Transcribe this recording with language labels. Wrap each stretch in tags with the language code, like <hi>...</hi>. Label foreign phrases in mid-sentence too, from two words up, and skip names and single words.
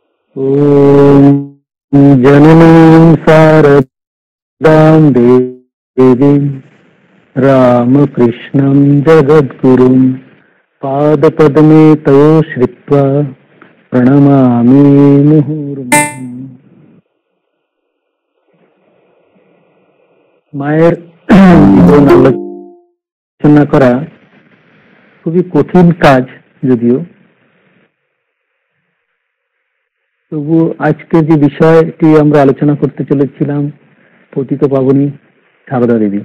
<sa>ॐ जननीं शारदां देवीं रामकृष्णं जगद्गुरुं पादपद्मे तयो श्रित्वा प्रणमामि मुहुर्मुहुः।</sa> <bn>মায়ের জীবন আলোচনা করা খুবই কঠিন কাজ, যদিও তবু আজকে যে বিষয়টি আমরা আলোচনা করতে চলেছিলাম, পতিত পাবনী সারদা দেবী।</bn>